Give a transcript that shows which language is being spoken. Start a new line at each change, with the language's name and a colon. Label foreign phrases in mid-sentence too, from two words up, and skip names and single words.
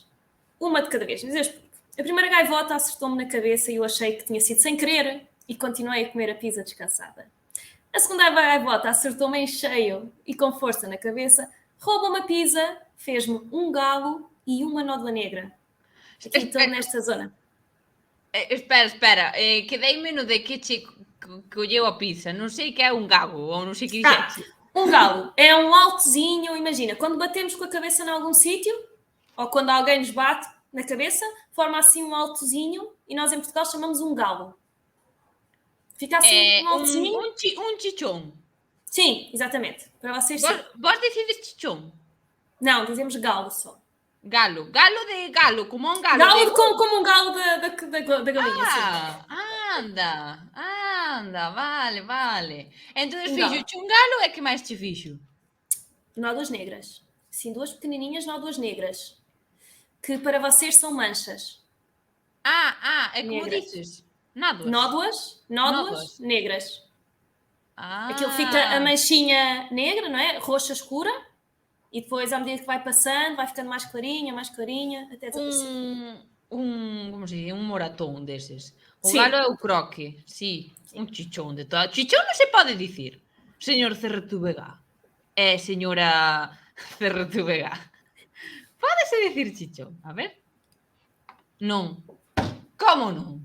Portuguese: Uma de cada vez, mas eu explico. A primeira gaivota acertou-me na cabeça e eu achei que tinha sido sem querer e continuei a comer a pizza descansada. A segunda gaivota acertou-me em cheio e com força na cabeça, roubou-me a pizza, fez-me um galo e uma nódoa negra. Aqui estou nesta zona.
Galician: Espera, quedei-me no de que che colleu a pizza. Non sei que é un galo, ou non sei que dixeste.
Portuguese: Um galo é um altozinho, imagina, quando batemos com a cabeça em algum sítio, ou quando alguém nos bate na cabeça, forma assim um altozinho e nós em Portugal chamamos um galo. Fica assim um altozinho. Um chichón. Sim, exatamente. Para vocês
Galician: Vós decides chichón?
Portuguese: Não, dizemos galo só.
Galician: Galo de galo, como un galo.
Portuguese: Galo como um galo da galinha.
Galician: Anda, vale. Entón fixo un galo e que máis te fixo?
Portuguese: Nódoas negras. Sim, 2 pequenininhas nódoas negras. Que para vocês são manchas. É como dizes? Nódoas negras. Aquilo fica a manchinha negra, não é? Roxa escura. E depois, à medida que vai passando, vai ficando mais clarinha, até desaparecer. Como se diz?
Galician: Un moratón deses. O galo é o croque, sí. Un chichón de todo. Chichón non se pode dicir, señor Cerretubegá. Señora Cerretubegá. Pódese dicir chichón? A ver. Non. Como non?